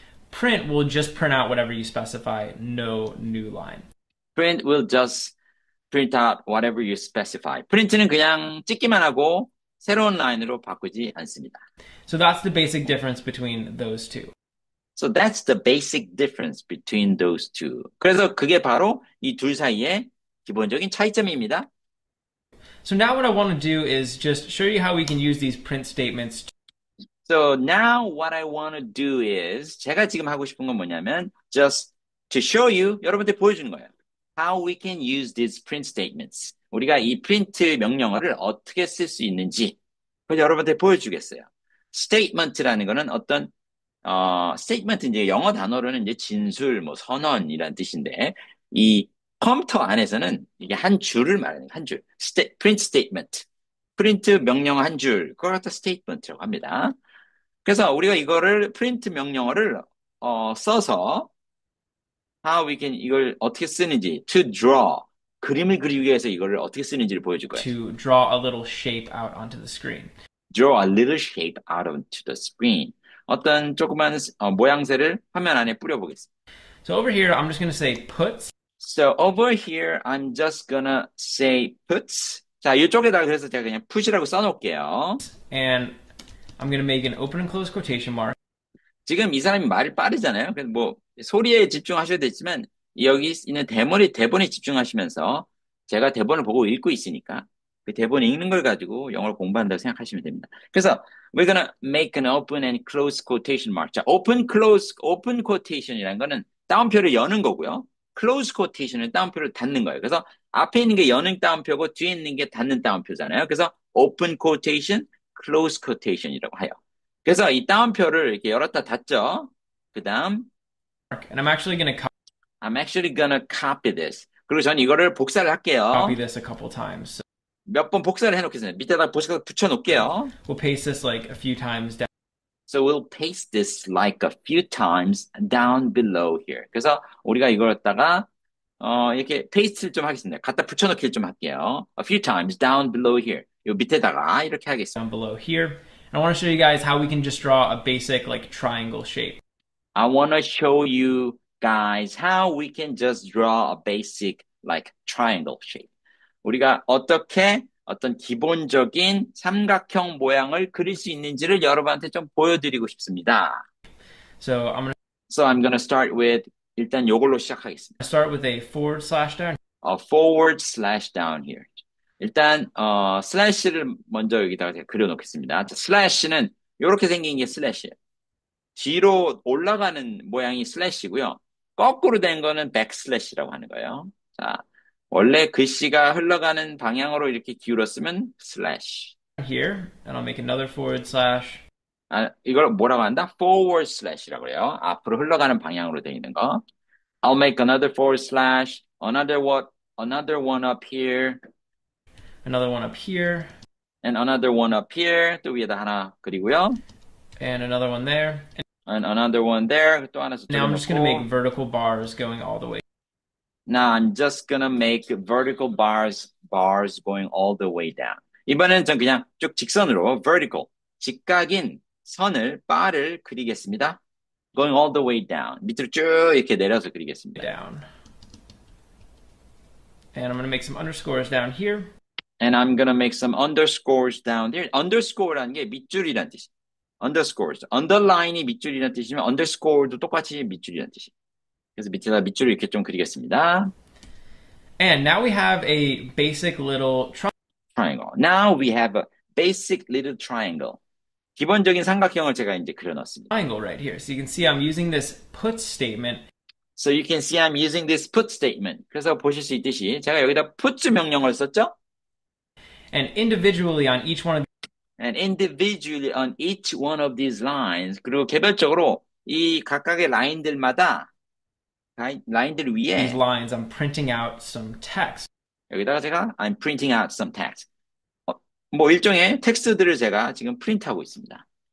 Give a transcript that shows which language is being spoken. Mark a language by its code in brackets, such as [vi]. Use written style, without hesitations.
[en] Print will just print out whatever you specify, no new line. Print will just print out whatever you specify. [ko] 프린트는 그냥 찍기만 하고 새로운 라인으로 바꾸지 않습니다. [en] So that's the basic difference between those two. So that's the basic difference between those two. [ko] 그래서 그게 바로 이 둘 사이의 기본적인 차이점입니다. [en] So now what I want to do is just show you how we can use these print statements. So now what I want to do is [ko] 제가 지금 하고 싶은 건 뭐냐면 [en] just to show you [ko] 여러분들 보여주는 거예요. [en] How we can use these print statements. [ko] 우리가 이 프린트 명령어를 어떻게 쓸 수 있는지 그래서 여러분들 보여주겠어요. statement라는 거는 어떤 statement 이제 영어 단어로는 이제 진술, 뭐 선언이란 뜻인데 이 컴퓨터 안에서는 이게 한 줄을 말하는 한 줄. print statement. 프린트 명령어 한 줄. 그걸 갖다 statement라고 합니다. 그래서 우리가 이거를 프린트 명령어를 써서 [en] how we can [ko] 이걸 어떻게 쓰는지 [en] to draw [ko] 그림을 그리기 위해서 이거를 어떻게 쓰는지를 보여줄 거예요. [en] To draw a little shape out onto the screen. Draw a little shape out onto the screen. [ko] 어떤 조그만 모양새를 화면 안에 뿌려보겠습니다. [en] So over here, I'm just going to say puts. So over here, I'm just gonna say puts. [ko] 자, 이쪽에다가 그래서 제가 그냥 put이라고 써놓을게요. [en] And I'm going to make an open and close quotation mark. [ko] 지금 이 사람이 말이 빠르잖아요. 그래서 뭐 소리에 집중하셔도 되지만 여기 있는 대본에 집중하시면서 제가 대본을 보고 읽고 있으니까 그 대본 읽는 걸 가지고 영어를 공부한다고 생각하시면 됩니다. [en] 그래서 we're gonna make an open and close quotation mark. [ko] 자, open quotation이라는 거는 따옴표를 여는 거고요. close quotation은 따옴표를 닫는 거예요. 그래서 앞에 있는 게 여는 따옴표고 뒤에 있는 게 닫는 따옴표잖아요. 그래서 open quotation, close quotation이라고 해요. 그래서 이 따옴표를 이렇게 열었다 닫죠. 그 다음 [en] And I'm actually gonna copy this. [ko] 그리고 전 이거를 복사를 할게요. [en] copy this a couple times. So [ko] 몇 번 복사를 해놓겠습니다. 밑에다 복사 붙여놓을게요. [en] we'll paste this like a few times down. So we'll paste this like a few times down below here. [ko] 그래서 우리가 이걸 갖다가 이렇게 페이스트를 좀 하겠습니다. 갖다 붙여넣기를 좀 할게요. [en] A few times down below here. [ko] 요 밑에다가 이렇게 하겠습니다. [en] Down below here. And I want to show you guys how we can just draw a basic like triangle shape. I want to show you guys how we can just draw a basic like triangle shape. [ko] 우리가 어떻게 어떤 기본적인 삼각형 모양을 그릴 수 있는지를 여러분한테 좀 보여드리고 싶습니다. [en] So I'm gonna start with [ko] 일단 요걸로 시작하겠습니다. [en] start with a forward slash down. A forward slash down here. [ko] 일단 슬래시를 먼저 여기다가 제가 그려놓겠습니다. 슬래시는 이렇게 생긴 게 슬래시예요. 뒤로 올라가는 모양이 슬래시고요. 거꾸로 된 거는 백슬래시라고 하는 거예요. 자, 원래 글씨가 흘러가는 방향으로 이렇게 기울었으면 슬래시. [en] Here, and I'll make another forward slash. [ko] 이걸 뭐라고 한다? forward slash이라고 그래요. 앞으로 흘러가는 방향으로 되어 있는 거. [en] I'll make another forward slash, another one up here, Another one up here, and another one up here. [ko] 또 위에다 하나 그리고요. [en] and another one there. And another one there. [ko] 또 하나 [en] Now [ko] 저쪽에 [en] I'm just going to make [ko] 놓고. [en] vertical bars going all the way. Now I'm just gonna make vertical bars going all the way down. [ko] 이번에는 전 그냥 쭉 직선으로 vertical, 직각인 바를 그리겠습니다. Going all the way down. 밑으로 쭉 이렇게 내려서 그리겠습니다. [en] Down. And I'm going to make some underscores down here. And I'm gonna make some underscores down there. [ko] underscore라는 게 밑줄이란 뜻이에요. [en] underscores. [ko] underline이 밑줄이란 뜻이면 underscore도 똑같이 밑줄이란 뜻이에요. 그래서 밑에다 밑줄을 이렇게 좀 그리겠습니다. [en] And now we have a basic little triangle. Now we have a basic little triangle. [ko] 기본적인 삼각형을 제가 이제 그려놨습니다. [en] triangle right here. So you can see I'm using this put statement. So you can see I'm using this put statement. [ko] 그래서 보실 수 있듯이 제가 여기다 put 명령어를 썼죠? [en] And individually on each one of And individually on each one of these lines. [ko] 그리고 개별적으로 이 각각의 라인들마다 라인들 위에 [en] these lines, I'm printing out some text. [ko] 여기다가 제가 [en] I'm printing out some text. [ko] 뭐 일종의 텍스트들을 제가 지금 프린트하고 있습니다.